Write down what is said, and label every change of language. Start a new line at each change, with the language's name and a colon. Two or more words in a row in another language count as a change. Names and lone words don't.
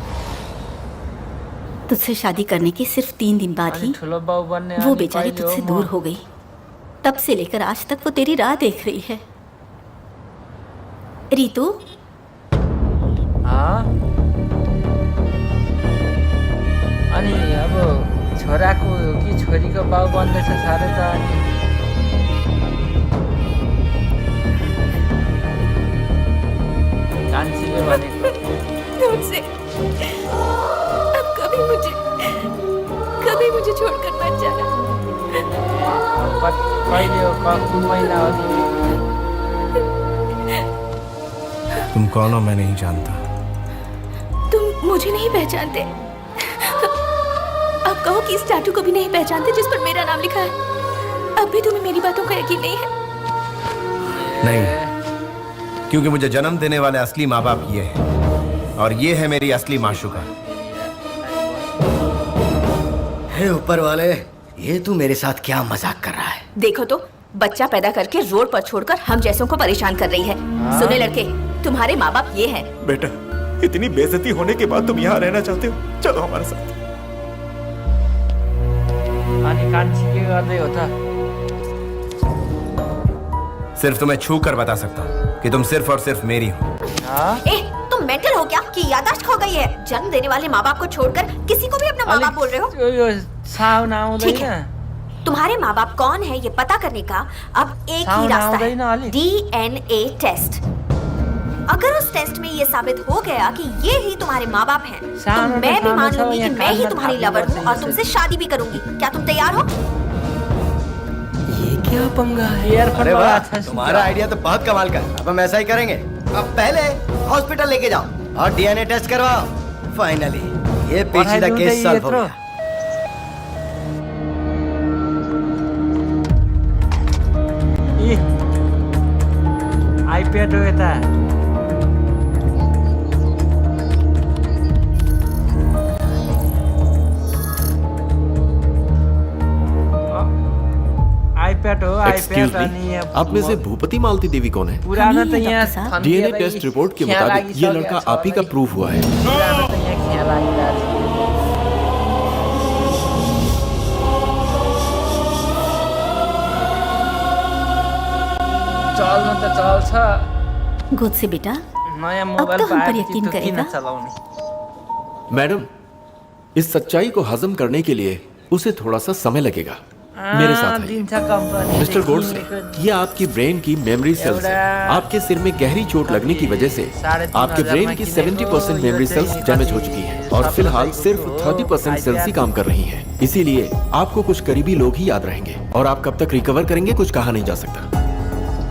Hindi: तुझसे शादी करने के सिर्फ 3 दिन बाद ही
Nepali: ठुलो बाउ बन्ने
Hindi: वो बेचारी तुझसे दूर हो गई। तब से लेकर आज तक वो तेरी राह देख रही है। रितु
Nepali: अनि अब छोराको हो कि छोरीको बाउ बन्दैछ साह्रै त अनि कान्छीले भनेको
Hindi: तुमसे अब कभी मुझे छोड़कर मत जाना।
Nepali: कहिले हो कुन महिना हो
Hindi: तुम कौन हो मैं नहीं जानता। तुम मुझे नहीं पहचानते। अब कहो कि इस टैटू को भी नहीं पहचानते जिस पर मेरा नाम लिखा है। अब भी तुम्हें मेरी बातों का यकीन नहीं है? नहीं, क्योंकि मुझे जन्म देने वाले असली माँ बाप ये हैं और ये है मेरी असली माशूका। हे ऊपर वाले, ये तू मेरे साथ क्या मजाक कर रहा है? देखो तो, बच्चा पैदा करके रोड पर छोड़कर हम जैसों को परेशान कर रही है। सुने लड़के, तुम्हारे माँ बाप ये हैं। बेटा, इतनी बेइज्जती होने के बाद तुम यहाँ रहना चाहते हो? चलो हमारे साथ।
Nepali: अनि कान्छी के गर्दै हो त?
Hindi: सिर्फ तुम्हें छू कर बता सकता हूँ कि तुम सिर्फ और सिर्फ मेरी हो। तुम मेंटल हो क्या कि याददाश्त खो गई है? जन्म देने वाले माँ बाप को छोड़कर किसी को भी अपना माँ बाप बोल रहे हो?
Nepali: यो साउन्ड आउँदैन।
Hindi: तुम्हारे माँ बाप कौन है ये पता करने का अब एक ही रास्ता है,
English: DNA test.
Hindi: अगर उस टेस्ट में ये साबित हो गया कि ये ही तुम्हारे माँ बाप हैं, तो मैं भी मान लूंगी कि मैं ही तुम्हारी लवर हूँ और तुमसे शादी भी करूंगी। क्या तुम तैयार हो? ये क्या पंगा है यार? अरे वाह, तुम्हारा आइडिया तो बहुत कमाल का है। अब हम ऐसा ही करेंगे। अब पहले हॉस्पिटल लेके जाओ और
English: DNA test
Hindi: करवाओ। फाइनली ये पेचीदा
English: case solve
Hindi: हो गया।
Nepali: आइप्याड हो यता। आइप्याड हो, आइप्याड। अनि
Hindi: आप में से भूपति मालती देवी कौन है?
Nepali: पुराना त यहाँ
English: DNA test report
Hindi: के मुताबिक ये लड़का आप ही का प्रूफ हुआ है।
Nepali: पुराना त यहाँ ख्याल आइरहेको छ। चल्नु त चल्छ।
Hindi: गोद से बेटा,
Nepali: नयाँ
Hindi: अब
Nepali: मोबाइल
Hindi: तो हम पर
Nepali: पाएपछि
Hindi: यकीन
Nepali: त किन
Hindi: करेगा?
Nepali: चलाउने?
Hindi: मैडम, इस सच्चाई को हजम करने के लिए उसे थोड़ा सा समय लगेगा। मेरे साथ आइए।
Nepali: दिन्छ कम्पनी।
Hindi: मिस्टर गोड्स, ये आपकी ब्रेन की
English: memory cells
Hindi: है। आपके सिर में गहरी चोट लगने की वजह से आपके ब्रेन की 70%
English: memory cells
Hindi: डैमेज हो चुकी हैं और फिलहाल सिर्फ 30% सेल्स ही काम कर रही हैं। इसीलिए आपको कुछ करीबी लोग ही याद रहेंगे और आप कब तक रिकवर करेंगे कुछ कहा नहीं जा सकता।